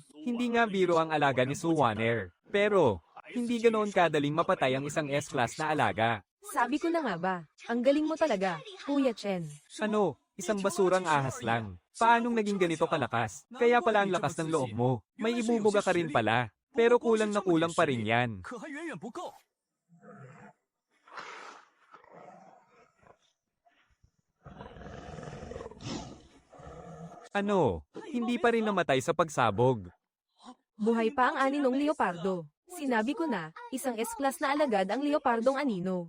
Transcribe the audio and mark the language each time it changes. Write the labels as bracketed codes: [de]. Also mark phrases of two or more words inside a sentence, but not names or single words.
[tl] Hindi nga biro ang alaga ni Suwaner. Pero, hindi ganoon kadaling mapatay ang isang S-class na alaga. Sabi ko na nga ba, ang galing mo talaga, Kuya Chen. Ano, isang basurang ahas lang. Paanong naging ganito kalakas? Kaya pala ang lakas ng loob mo. May ibubuga ka rin pala. Pero kulang na kulang pa rin yan. [zh] 可还远远不够。 [tl] Ano, hindi pa rin namatay sa pagsabog. Buhay pa ang aninong leopardo. Sinabi ko na, isang S-class na alagad ang leopardong anino.